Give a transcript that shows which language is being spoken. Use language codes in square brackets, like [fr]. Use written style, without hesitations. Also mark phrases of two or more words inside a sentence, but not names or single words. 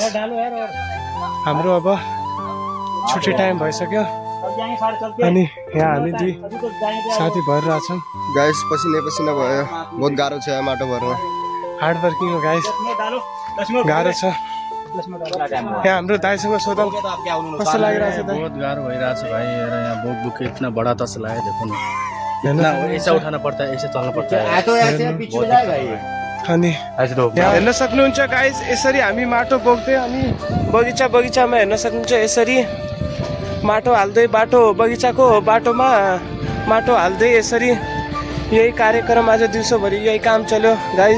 [ne] हाम्रो अब छुट्टी टाइम भइसक्यो अनि यहाँ हामी दुई साथी भरिरहेछौँ। गाइस पसिना पसिना भयो, बहुत गाह्रो छ यहाँ माटो भर्न। [en] hard working [ne] हो गाइस, गाह्रो छ। यहाँ हाम्रो दाइसँग सोधौँ कस्तो लागिरहेछ दाइ? बहुत गाह्रो भइरहेछ भाइ। [hi] यहाँ बोक बुक इतना बड़ा तसला है, देखो ना। इतना ऐसा उठाना पड़ता है, ऐसे चलना पड़ता है। [ne] अनि यहाँ हेर्न सक्नुहुन्छ गाइस। यसरी हामी माटो बोक्दै अनि बगैँचामा हेर्न सक्नुहुन्छ। यसरी माटो हाल्दै बाटो बगैँचाको बाटोमा माटो हाल्दै यसरी यही कार्यक्रम आज दिउँसोभरि यही काम चल्यो गाइस।